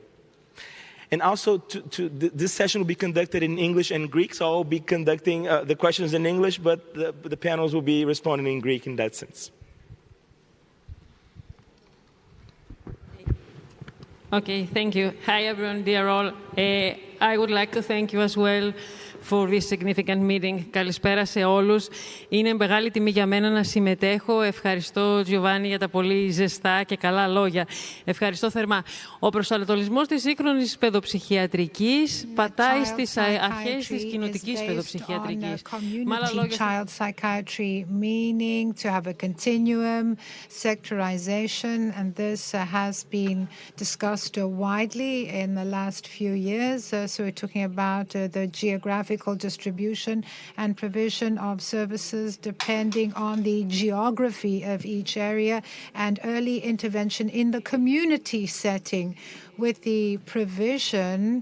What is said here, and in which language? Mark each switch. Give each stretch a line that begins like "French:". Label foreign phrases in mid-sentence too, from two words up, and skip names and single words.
English: And also, this session will be conducted in English and Greek, so I'll be conducting the questions in English, but the panels will be responding in Greek in that sense. Okay, thank you. Hi, everyone, dear all. I would like to thank you as well for this significant meeting.
Greek: Καλησπέρα σε όλους. Είναι μεγάλη τιμή για μένα να συμμετέχω. Ευχαριστώ, Τζιοβάνι, για τα πολύ ζεστά και καλά λόγια. Ευχαριστώ θερμά. Ο προσανατολισμός της σύγχρονης παιδοψυχιατρικής πατάει στις αρχές της κοινοτικής παιδοψυχιατρικής. Με άλλα λόγια,
English: child psychiatry, meaning to have a continuum, sectorization, and this has been discussed widely in the last few years. So we're talking about the geographical distribution and provision of services depending on the geography of each area, and early intervention in the community setting with the provision.